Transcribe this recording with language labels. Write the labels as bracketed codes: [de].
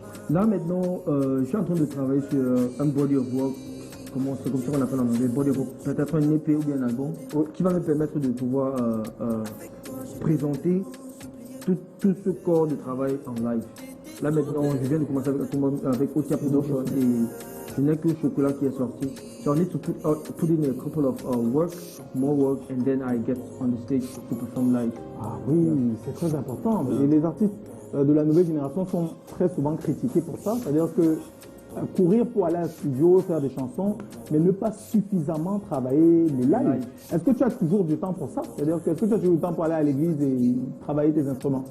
[fr] Là maintenant, je suis en train de travailler sur un [en] body of work, [fr] c'est comme ça qu'on appelle en anglais, body of work, peut-être un EP ou bien un album, qui va me permettre de pouvoir présenter tout ce corps de travail en live. Là maintenant, je viens de commencer avec Otia Production et je n'ai que le chocolat qui est sorti. [en] So I need to put in a couple of more work, and then I get on the stage to perform live. [fr] Ah oui, c'est très important. Et les artistes de la nouvelle génération sont très souvent critiqués pour ça. C'est-à-dire que courir pour aller à un studio, faire des chansons, mais ne pas suffisamment travailler les lives. Est-ce que tu as toujours du temps pour ça? C'est-à-dire que est-ce que tu as toujours du temps pour aller à l'église et travailler tes instruments?